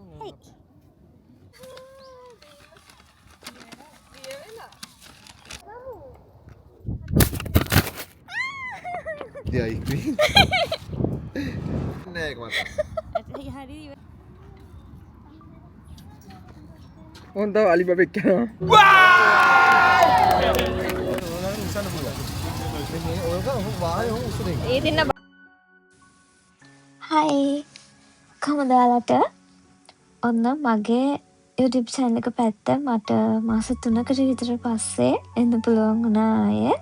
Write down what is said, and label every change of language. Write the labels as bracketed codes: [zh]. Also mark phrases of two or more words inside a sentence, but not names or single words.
[en] The ice cream. [vi] Nè các bạn. [id] Hon tahu Alibaba kan. [si] හයි කොහොමද ඔයාලට? ඔන්න මගේ YouTube channel එක පැත්ත මට මාස 3කට විතර පස්සේ එන්න පුළුවන් වුණා ආයෙත්.